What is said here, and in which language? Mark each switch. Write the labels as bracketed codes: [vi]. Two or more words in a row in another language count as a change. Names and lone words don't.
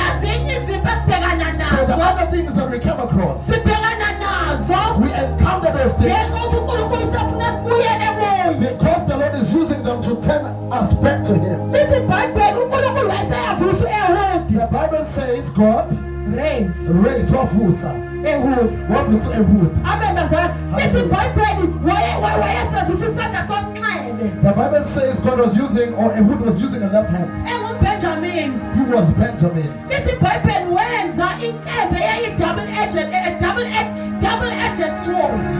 [en] So the other things that we come across, we encounter those things because the Lord is using them to turn us back to him. The Bible says God raised [zu] wavusa wavusa [en] ehud. The Bible says God was using, or Ehud was using a left hand. He was Benjamin. Double-edged sword.